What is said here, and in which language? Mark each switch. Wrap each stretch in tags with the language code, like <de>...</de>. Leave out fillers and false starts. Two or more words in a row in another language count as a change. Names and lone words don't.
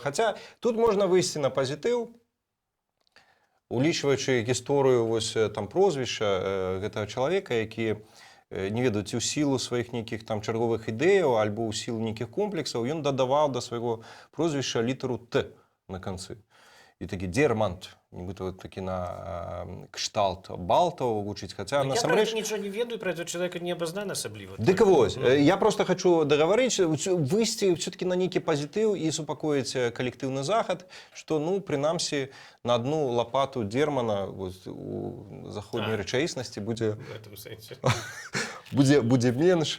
<be>Хаця тут можна выйсці на пазітыў, улічваючы гісторыю вось там прозвішча гэтага чалавека, які не ведаю, ці ў сілу сваіх нейкіх там чарговых ідэяў альбо ў сілу нейкіх комплексаў, ён дадаваў да свайго прозвішча літару Т на канцы. І такі Дзермант, нібыта такі на кшталт Балтаў гучыць, хаця я насамрэч... нічого не ведаю,</be> <ru>про этого человека не обознан асабліва.</ru> <be>Дык вось, я просто хочу дагаварыць, выйсці все-таки на нейкі пазітыў і супакоіць калектыўны захад, што, ну, прынамсі, на одну лапату Дзермана у заходняй рэчаіснасці будзе менш.</be>